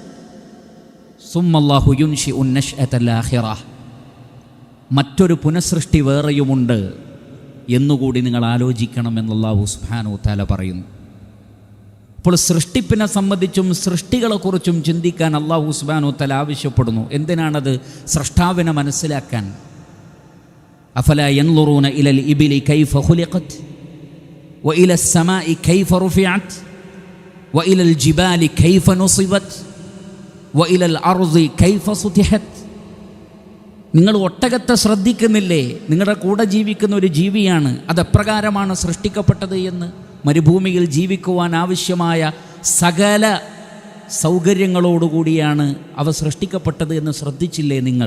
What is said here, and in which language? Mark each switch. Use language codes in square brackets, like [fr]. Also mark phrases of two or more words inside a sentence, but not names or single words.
[ar] ثم الله ينشئ النشأة الآخرة, [ml] മറ്റൊരു പുനഃസൃഷ്ടി വേറെയുമുണ്ട് എന്നുകൂടി നിങ്ങൾ ആലോചിക്കണമെന്ന് അല്ലാഹു [ar] سبحانه وتعالى [ml] പറയുന്നു. അപ്പോൾ സൃഷ്ടിപ്പിനെ സംബന്ധിച്ചും സൃഷ്ടികളെക്കുറിച്ചും ചിന്തിക്കാൻ അല്ലാഹു [ar] سبحانه وتعالى [ml] ആവശ്യപ്പെടുന്നു. എന്തിനാണത്? സൃഷ്ടാവിനെ മനസ്സിലാക്കാൻ. [ar] أفلا ينظرون إلى الإبل كيف خلقت وإلى السماء كيف رفعت وإلى الجبال كيف نصبت وإلى الأرض كيف سطحت. [ml] നിങ്ങൾ ഒട്ടകത്തെ ശ്രദ്ധിക്കുന്നില്ലേ? നിങ്ങളുടെ കൂടെ ജീവിക്കുന്ന ഒരു ജീവിയാണ്, അതെപ്രകാരമാണ് സൃഷ്ടിക്കപ്പെട്ടത് എന്ന്. മരുഭൂമിയിൽ ജീവിക്കുവാൻ ആവശ്യമായ സകല സൗകര്യങ്ങളോടുകൂടിയാണ് അവ സൃഷ്ടിക്കപ്പെട്ടത് എന്ന് ശ്രദ്ധിച്ചില്ലേ നിങ്ങൾ?